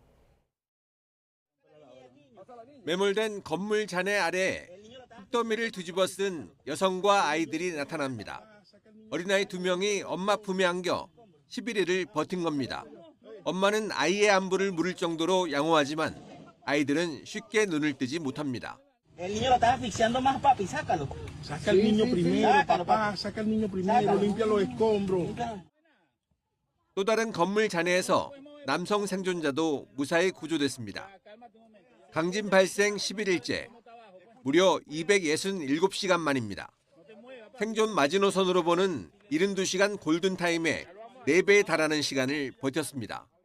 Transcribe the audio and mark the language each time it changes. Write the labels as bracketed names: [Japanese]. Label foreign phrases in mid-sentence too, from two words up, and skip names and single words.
[Korean] 매몰된 건물 잔해 아래에 흙더미를 뒤집어 쓴 여성과 아이들이 나타납니다. 어린아이 2명이 엄마 품에 안겨 11일을 버틴 겁니다. 엄마는 아이의 안부를 물을 정도로 양호하지만 아이들은 쉽게 눈을 뜨지 못합니다. [Spanish] El niño lo está asfixiando más, papi, sácalo. Saca el niño primero, papá, saca el niño primero, limpia los escombros. [Korean] 또 다른 건물 잔해에서 남성 생존자도 무사히 구조됐습니다. 강진 발생 11일째, 무려 267시간 만입니다. 생존 마지노선으로 보는 72시간 골든타임에 4배에 달하는 시간을 버텼습니다.